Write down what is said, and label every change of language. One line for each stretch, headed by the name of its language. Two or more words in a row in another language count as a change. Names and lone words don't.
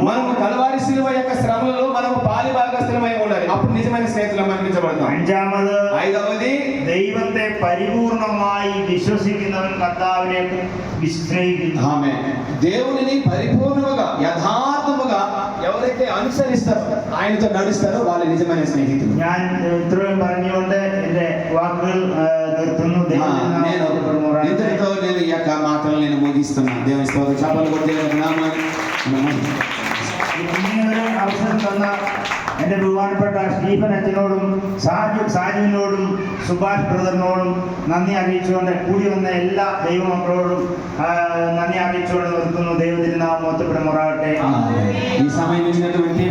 Telugu: మనము కలవారి శిలువ యొక్క శ్రమలలో మనము పాలి భాగస్థులమై ఉండాలి. అప్పుడు నిజమైన స్నేహితులు అనిపించబడతాం.
Malayalam: അഞ്ചാമത്,
Telugu: 5వది,
Malayalam: ദൈവത്തെ പരിപൂർണമായി വിശ്വസിക്കുന്നവൻ കർത്താവിനെ വിശ്രയിക്കുന്നു.
Telugu: ఆమేన్. దేవునిని పరిపూర్ణముగా యథార్థముగా ఎవరైతే అనుసరిస్తారో, ఆయనతో నడుస్తారో వాళ్ళు నిజమైన స్నేహితులు.
Malayalam: ഞാൻ ഇത്രയും പറഞ്ഞുകൊണ്ട് എന്റെ വാക്കുകൾ നിർത്തുന്നു.
Telugu: నేను ఇంతటితో నేను ఈ యొక్క మాటలు నేను ముగిస్తున్నాను. దేవుని స్తోత్రం. చప్పట్లు కొట్టి దేవుని నామాన్ని
Malayalam: ഇങ്ങനെ ഒരു അവസരം തന്ന എൻ്റെ ബഹുമാനപ്പെട്ട സ്റ്റീഫൻ അച്ഛനോടും സാജുവിനോടും സുഭാഷ് ബ്രദറിനോടും നന്ദി അറിയിച്ചുകൊണ്ട് കൂടി വന്ന എല്ലാ ദൈവമക്കളോടും നന്ദി അറിയിച്ചുകൊണ്ട് നിർത്തുന്നു. ദൈവത്തിൻ്റെ നാമം മഹത്വപ്പെടുമാറാകട്ടെ.
Telugu: ఈ సమయం ఇచ్చినటువంటి